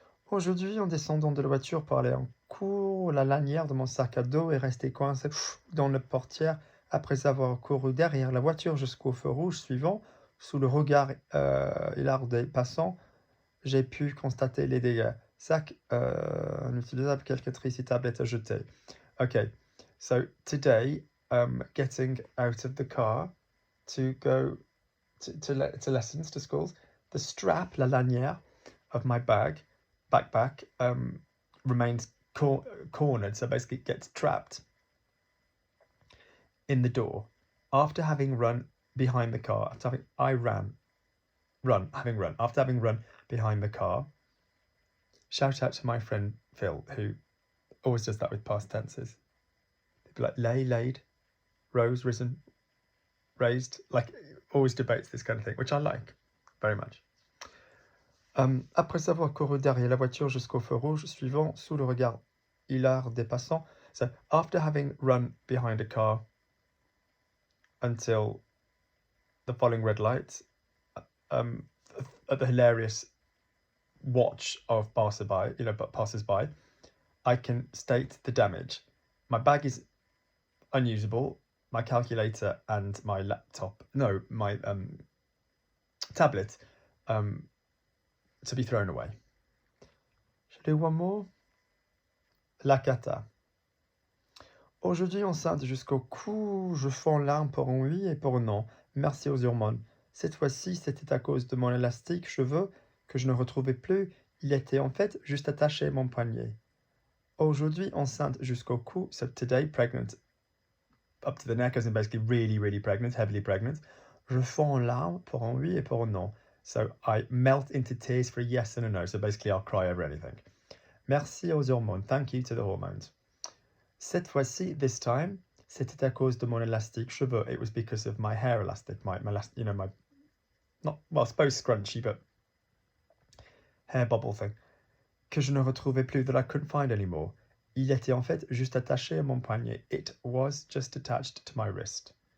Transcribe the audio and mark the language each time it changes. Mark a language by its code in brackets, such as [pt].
[fr] Aujourd'hui, en descendant de la voiture pour aller en cours, la lanière de mon sac à dos est restée coincée dans le portière après avoir couru derrière la voiture jusqu'au feu rouge suivant. Sous le regard hilar des passants, j'ai pu constater les dégâts. Sac inutilisable, calculatrice et tablette à jeter. [en] Okay, so today, getting out of the car to go to lessons, to schools, the strap, [fr] la lanière [en] of my backpack, remains cornered, so basically it gets trapped in the door. After having run behind the car, after having run behind the car, shout out to my friend Phil, who always does that with past tenses. He'd be like, lay, laid, rose, risen, raised, like always debates this kind of thing, which I like very much. [fr] Après avoir couru derrière la voiture jusqu'au feu rouge suivant, sous le regard hilar des passants. [en] So, after having run behind a car until the following red lights, at the hilarious watch of passers-by, I can state the damage. My bag is unusable. My calculator and my my tablet, to be thrown away. Shall I do one more? [fr] La cata. Aujourd'hui, enceinte jusqu'au cou, je fends l'arme pour un oui et pour un non. Merci aux hormones. Cette fois-ci, c'était à cause de mon élastique cheveux que je ne retrouvais plus. Il était en fait juste attaché à mon poignet. Aujourd'hui, enceinte jusqu'au cou, [en] so today, pregnant up to the neck, as in basically really, really pregnant, heavily pregnant. [fr] Je fends l'arme pour un oui et pour un non. [en] So I melt into tears for a yes and a no. So basically, I'll cry over anything. [fr] Merci aux hormones. [en] Thank you to the hormones. [fr] Cette fois-ci, [en] this time, [fr] c'était à cause de mon élastique cheveux. [en] It was because of my hair elastic, my not, well, I suppose scrunchy, but hair bubble thing, [fr] que je ne retrouvais plus, [en] that I couldn't find anymore. [fr] Il était en fait juste attaché à mon poignet. [en] It was just attached to my wrist.